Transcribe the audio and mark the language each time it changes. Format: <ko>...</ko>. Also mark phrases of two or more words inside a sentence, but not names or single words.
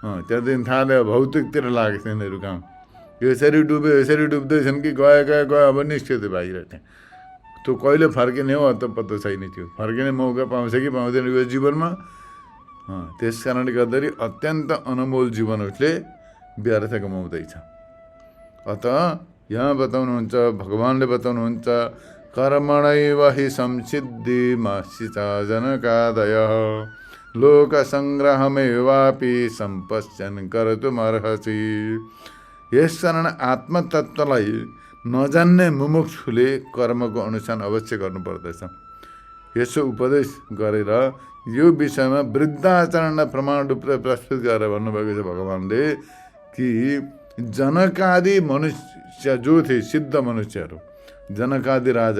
<ne>त्यहाँदेखि थाहा भयो भौतिकतिर लागेको थियो यिनीहरू काम यसरी डुब्यो यसरी डुब्दैछन् कि गयो अब निस्क्यो त्यो बाहिर त्यहाँ त्यो कहिले फर्किने हो त पत्तो छैन थियो फर्किने मौका पाउँछ कि पाउँदैन यो जीवनमा त्यस कारणले गर्दाखेरि अत्यन्त अनमोल जीवन उसले व्यर्थ कमाउँदैछ अत यहाँ बताउनुहुन्छ भगवानले बताउनुहुन्छ</ne> <sa>कर्मणैव हि संसिद्धिमसिता जनकादयः लोकसङ्ग्रहमेवापि सम्पश्यन् कर्तुमर्हसि</sa> <ne>यस कारण आत्मतत्त्वलाई नजान्ने मुमुक्षुले कर्मको अनुष्ठान अवश्य गर्नुपर्दछ यसो उपदेश गरेर यो विषयमा वृद्धाचरणलाई प्रमाण रूपले प्रस्तुत गरेर भन्नुभएको छ भगवानले कि जनकादि मनुष्य जो थिए सिद्ध मनुष्यहरू जनकादि राजा</ne>